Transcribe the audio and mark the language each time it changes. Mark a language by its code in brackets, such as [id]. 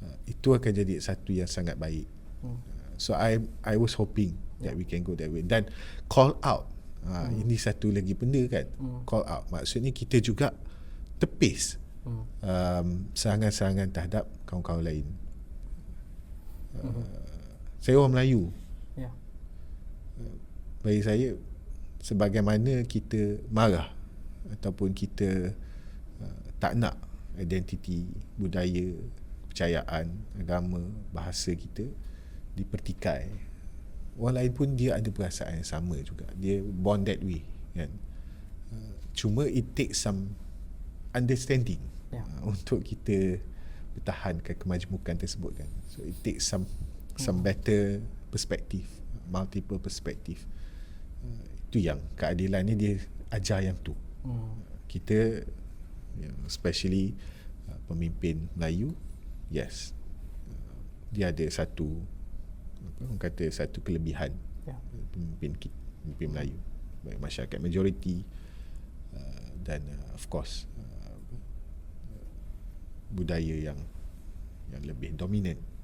[ms] Itu akan jadi satu yang sangat baik. [en] So I was hoping that we can go that way. [ms] Dan call out, ini satu lagi benda kan, call out maksudnya kita juga tepis serangan-serangan terhadap kawan-kawan lain. Saya orang Melayu. Bagi saya, sebagaimana kita marah ataupun kita tak nak identiti, budaya, kepercayaan, agama, bahasa kita dipertikai, orang lain pun dia ada perasaan yang sama juga. Dia [en] born that way [ms] kan. Cuma [en] it takes some understanding [ms] untuk kita pertahankan kemajemukan tersebut kan. [en] So it takes some better perspective, multiple perspective. [ms] Itu yang keadilan ni dia ajar yang tu. Kita especially pemimpin Melayu, yes, dia ada satu orang kata satu kelebihan, pemimpin Melayu, baik masyarakat majoriti dan [en] of course [ms] budaya yang lebih dominan.